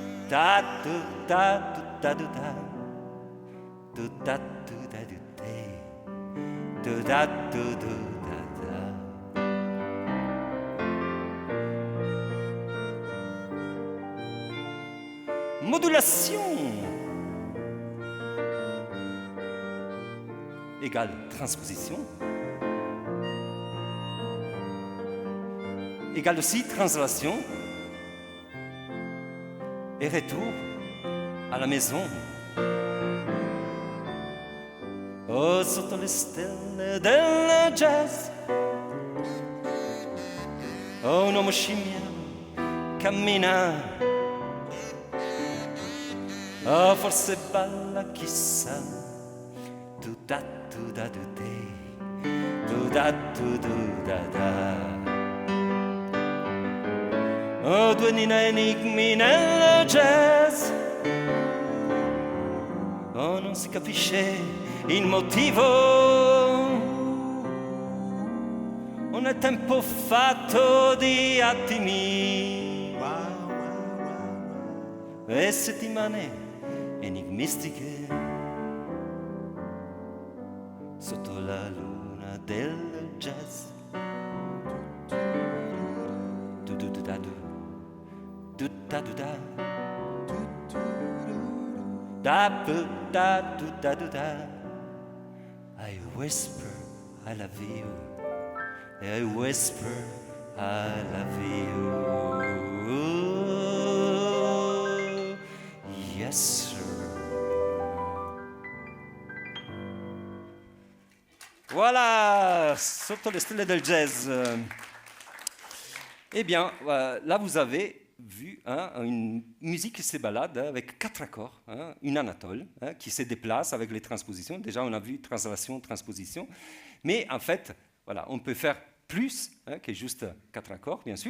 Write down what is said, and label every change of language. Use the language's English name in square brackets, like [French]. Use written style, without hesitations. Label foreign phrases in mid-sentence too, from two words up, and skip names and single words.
[French] da du da du da du da du da du da du du da du du da da. Modulation égale transposition égale aussi translation et retour à la maison. [Italian] Oh, sotto le stelle del jazz, oh, un uomo scimmia cammina, oh, forse balla, chissà, tu da tu da du te, tu da tu du da da. Oh, due enigmi nel jazz, oh, non si capisce il motivo, un è tempo fatto di attimi e settimane enigmistiche sotto la luna del jazz. Du du du da du du da du da da bu da du da du da. [English] I whisper I love you, I whisper I love you, yes sir. [French] Voilà, [Italian] sotto le stelle del jazz. [French] Eh bien, là vous avez vu une musique qui se balade avec 4 accords, une anatole qui se déplace avec les transpositions. Déjà, on a vu translation, transposition. Mais en fait, voilà, on peut faire plus que juste 4 accords, bien sûr.